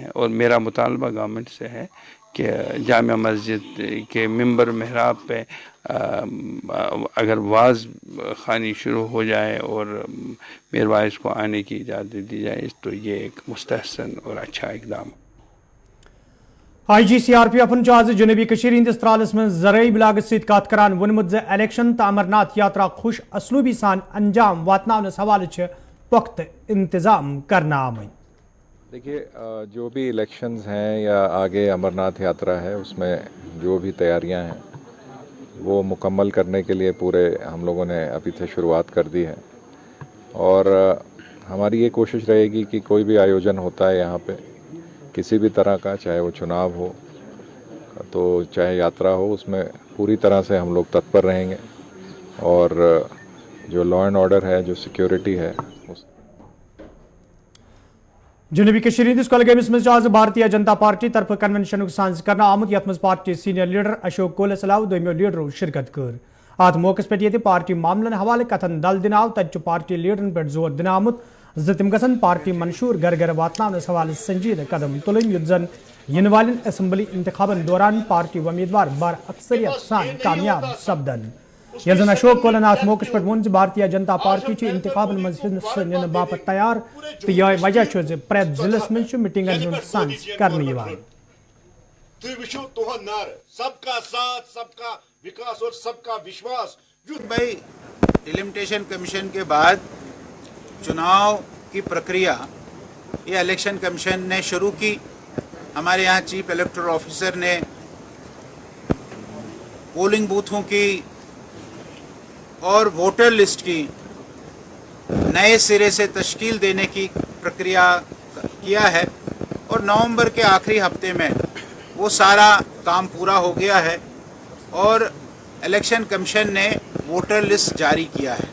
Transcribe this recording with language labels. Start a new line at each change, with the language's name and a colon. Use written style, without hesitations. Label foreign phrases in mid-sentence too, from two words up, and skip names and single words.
Urdu: اور میرا مطالبہ گورنمنٹ سے ہے کہ جامع مسجد کے ممبر محراب پہ اگر واعظ خوانی شروع ہو جائے اور میر واعظ کو آنے کی اجازت دی جائے تو یہ ایک مستحسن اور اچھا اقدام.
Kashmiri: IGCRPF آز جنوبی کشیر ہندس ترالس من زرعی بلاگس ست کت کران ونمت ز الیکشن تو امرناتھ یاترا خوش اسلوبی سان انجام واتناونس حوالہ پختہ انتظام کرنا آمت.
Urdu: دیکھیے جو بھی الیکشنز ہیں یا آگے امرناتھ یاترا ہے اس میں جو بھی تیاریاں ہیں وہ مکمل کرنے کے لیے پورے ہم لوگوں نے ابھی سے شروعات کر دی ہے. اور ہماری یہ کوشش رہے گی کہ کوئی بھی آیوجن ہوتا ہے یہاں پہ کسی بھی طرح کا، چاہے وہ چناؤ ہو تو چاہے یاترا ہو، اس میں پوری طرح سے ہم لوگ تتپر رہیں گے. اور جو
English: law and order
Urdu: ہے، جو سیکیورٹی ہے،
Kashmiri: جنوبی کشیر ہندس کولگامس مز آز بھارتیہ جنتا پارٹی طرف کنونشن سانز کرنا آمت یت مز پارٹی سینئر لیڈر اشوک کولس علاوہ دویمو لیڈرو شرکت کر. ات موقع پہ یہ پارٹی معاملن حوالہ کتن دل دن آو تت پارٹی لیڈرن پہ زور دن آمت ز تم گھن پارٹی منشور گھر گھر واتنس حوالہ سنجیدہ قدم تلن یت زن ین والن اسمبلی انتخابن دوران پارٹی امیدوار بار اکثریت سان کامیاب سپدن. یل زن اشوک کولن ات موقع پہ ون بھارتیہ جنتا پارٹی انتخابن مز حصہ نن باپت تیار تو یہ وجہ پریت ضلع من میٹنگن ہند سانز کرنے وچھو تہد نعرہ
Urdu: سب کا ساتھ، سب کا وکاس اور سب کا وشواس. بھائی
English: delimitation commission
Urdu: کے بعد چناؤ کی پرکریا یہ
English: election commission
Urdu: نے شروع کی. ہمارے یہاں
English: chief electoral officer
Urdu: نے پولنگ بوتھوں کی اور
English: voter list
Urdu: کی نئے سرے سے تشکیل دینے کی پرکریا کیا ہے، اور نومبر کے آخری ہفتے میں وہ سارا کام پورا ہو گیا ہے اور
English: election commission
Urdu: نے
English: voter list
Urdu: جاری کیا ہے.